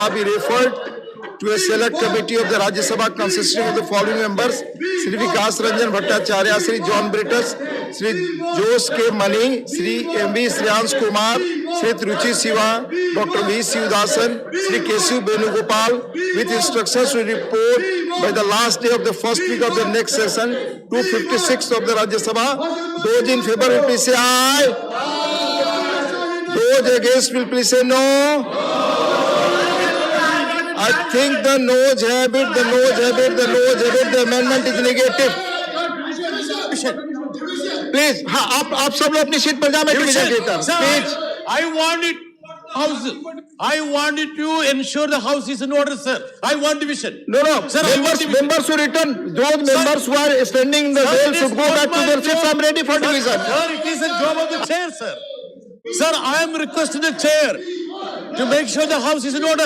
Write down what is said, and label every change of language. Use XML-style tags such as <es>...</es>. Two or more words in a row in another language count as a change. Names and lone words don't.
<en>be referred to a select committee of the Rajya Sabha consisting of the following members: Sri Vikas Ranjan Bhattacharya, Sri John Britus, Sri Jose K. Mani, Sri M.V. Shreyans Kumar, Sri Tiruchi Siva, Dr. V. Sivasan, Sri Kesu Venugopal, with instructions to report by the last day of the first week of the next session, 256 of the Rajya Sabha. Those in favor will please say aye. Those against will please say no. I think the noes have it, the noes have it, the noes have it. The amendment is negative. Please,</en> <hi>आप सब लोग अपनी सीट पर जाएं, मैं डिवीजन देता हूं.</hi> <en>Please. I want it to ensure the house is in order, sir. I want division. No. Sir, members who return, those members who are standing in the veil should go back to their seats. I'm ready for division. Sir, it is the job of the chair, sir. Sir, I am requesting the chair to make sure the house is in order.</en>